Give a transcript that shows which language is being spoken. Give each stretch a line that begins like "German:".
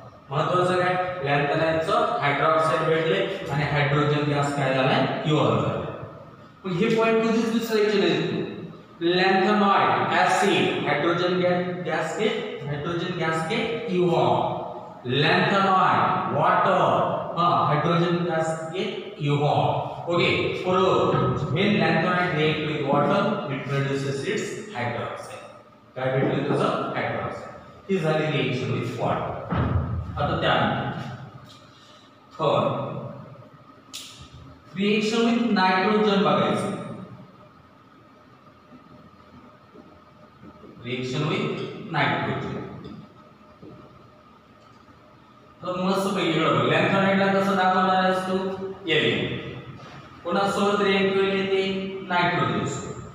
Marathi: महत्त्वाचं काय लॅन्थेनाइडचं हायड्रॉक्साईड भेटले आणि हायड्रोजन गॅस काय झालाय इव्हॉल्व झालाय. मग हे पॉइंट कधीच विसरायचे नाही. लॅन्थेनॉइड acid hydrogen gas K evolve. लॅन्थेनॉइड water hydrogen gas K evolve.
English: Okay, for when lanthanide react with water, it produces its hydroxide.
Marathi: काय भेटले तुझं hydroxide. ही झाली रिएक्शन विथ वॉटर. आता त्यानंतर रिएक्शन विथ नायट्रोजन बघायचं. रिएक्शन विथ नायट्रोजन तर मस्त पैकी बघ लॅन्थेनाइडला कसं दाखवणार आहेस तू एलियन कोणासोबत रिएक्ट होईल ते नायट्रोजन.